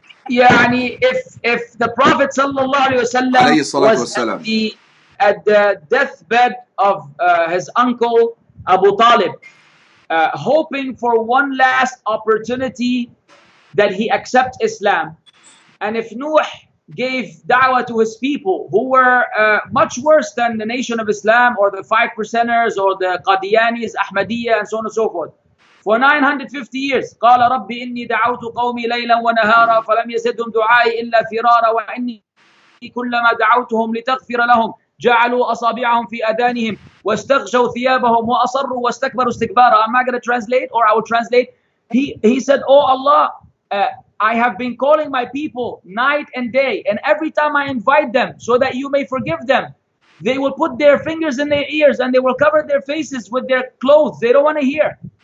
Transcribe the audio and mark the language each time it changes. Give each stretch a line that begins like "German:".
English: يعني if the Prophet sallallahu alaihi wasallam was at the deathbed of his uncle Abu Talib, hoping for one last opportunity that he accept Islam, and if Nuh gave da'wah to his people who were much worse than the nation of Islam or the 5%ers or the Qadianis, Ahmadiyya, and so on and so forth, for 950 years.
Arabic: قال رب إني دعوت قومي ليلا ونهارا فلم يزدهم دعائي إلا فرارا وإني كلما دعوتهم لتغفر لهم جعلوا أصابعهم في أذانهم واستغشوا ثيابهم وأصروا واستكبروا استكبارا.
English: I'm not going to translate, or I will translate. He said, oh Allah, I have been calling my people night and day, and every time I invite them so that you may forgive them, they will put their fingers in their ears and they will cover their faces with their clothes. They don't want to hear.